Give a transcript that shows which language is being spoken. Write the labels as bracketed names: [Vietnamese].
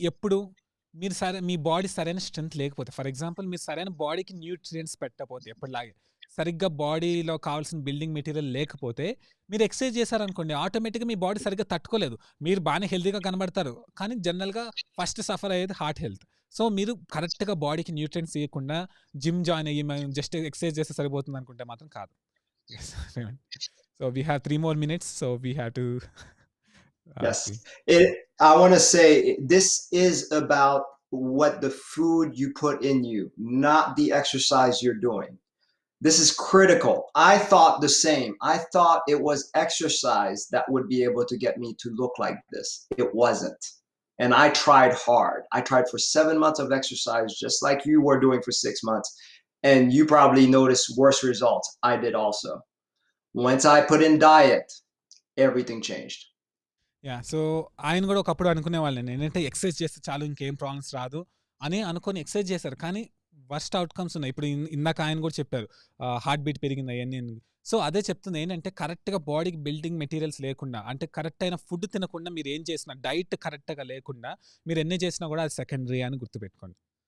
[Telugu] ఎప్పుడు మీరు మీ బాడీ సరైన స్ట్రెంత్ లేకపోతే, ఫర్ ఎగ్జాంపుల్ మీరు సరైన బాడీకి న్యూట్రియంట్స్ పెట్టకపోతే, ఎప్పటిలాగే సరిగ్గా బాడీలో కావాల్సిన బిల్డింగ్ మెటీరియల్ లేకపోతే మీరు ఎక్సర్సైజ్ చేశారనుకోండి ఆటోమేటిక్‌గా మీ బాడీ సరిగ్గా తట్టుకోలేదు. మీరు బాగానే హెల్తీగా కనబడతారు. కానీ జనరల్‌గా ఫస్ట్ సఫర్ అయ్యేది హార్ట్ హెల్త్. సో, మీరు కరెక్ట్‌గా బాడీకి న్యూట్రియంట్స్ ఇయ్యకుండా జిమ్ జాయిన్ అయ్యి మేము జస్ట్ ఎక్సర్సైజ్ చేస్తే సరిపోతుంది అనుకుంటే మాత్రం కాదు. Yes. [English] So, we have 3 more minutes. So, we have to Yes. see. I want to say this is about what the food you put in you, not the exercise you're doing. This is critical. I thought the same. I thought it was exercise that would be able to get me to look like this. It wasn't. And I tried hard. I tried for 7 months of exercise, just like you were doing for 6 months. And you probably noticed worse results. I did also. Once I put in diet, everything changed. [Telugu] Yeah! So, ఆయన గూడా ఒకప్పుడు అనుకునేవాళ్ళండి. ఏంటంటే exercise చేస్తే చాలు ఇంకేం problems రాదు అని అనుకోని ఎక్సర్సైజ్ చేశారు. కానీ వర్స్ట్ అవుట్‌కమ్స్ ఉన్నాయి. ఇప్పుడు ఇందాక ఆయన గూడా చెప్పారు. హార్ట్ బీట్ పెరిగింది అయన్నీ. సో, అదే చెప్తుంది ఏంటంటే కరెక్ట్‌గా బాడీకి బిల్డింగ్ మెటీరియల్స్ లేకుండా, అంటే కరెక్ట్ అయిన ఫుడ్ తినకుండా మీరు ఏం చేసినా, డైట్ కరెక్ట్‌గా లేకుండా మీరు ఎన్ని చేసినా గూడా అది సెకండరీ అని గుర్తుపెట్టుకోండి.